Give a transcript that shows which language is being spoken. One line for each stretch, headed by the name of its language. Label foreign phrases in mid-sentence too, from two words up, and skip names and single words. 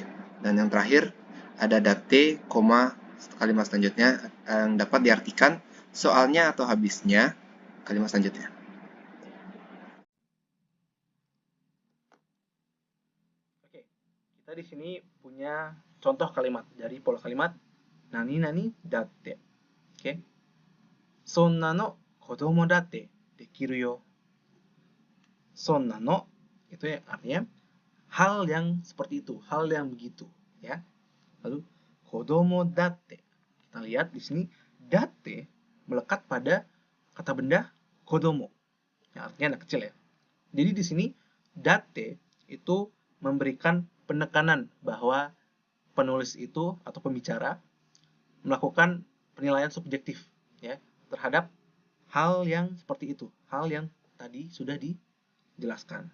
Indonesian: Dan yang terakhir ada date, kalimat selanjutnya yang dapat diartikan soalnya atau habisnya kalimat selanjutnya. Oke, kita di sini punya contoh kalimat dari pola kalimat
Japanese: なに なに だって.
Indonesian: Oke.
Japanese: そんな の 子供 だって できる よ. そんな の
Indonesian: itu ya, artinya hal yang seperti itu, hal yang begitu, ya. Lalu
Japanese: 子供 だって.
Indonesian: Kita lihat di sini datte melekat pada kata benda kodomo, yang artinya anak kecil ya. Jadi di sini date itu memberikan penekanan bahwa penulis itu atau pembicara melakukan penilaian subjektif ya terhadap hal yang seperti itu, hal yang tadi sudah dijelaskan.